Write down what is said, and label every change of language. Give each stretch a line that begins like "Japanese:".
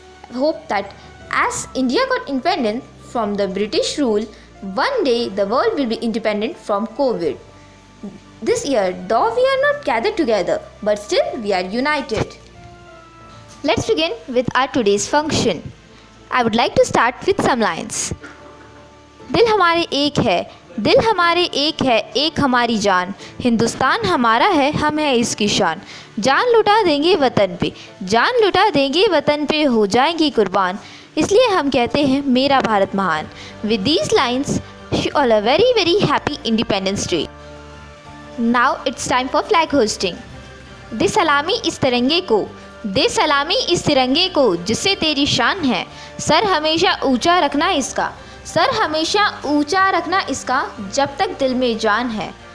English: I hope that as India got independent from the British rule, one day the world will be independent from COVID. This year, though we are not gathered together, but still we are united. Let's begin with our today's function. I would like to start with some lines.
Hindi: दिल हमारे एक है, दिल हमारे एक है, एक हमारी जान. हिंदुस्तान हमारा है, हम है इसकी शान. जान लुटा देंगे वतन पे, जान लुटा देंगे वतन पे, हो जाएंगी कुर्बान. इसलिए हम कहते हैं मेरा भारत महान.
English: With these lines, wish you all a very happy Independence Day. Now it's time for flag hosting.
Hindi: दे सलामी इस तिरंगे को, दे सलामी इस तिरंगे को, जिससे तेरी शान है. सर हमेशा ऊंचा रखना इसका, सर हमेशा ऊंचा रखना इसका, जब तक दिल में जान है.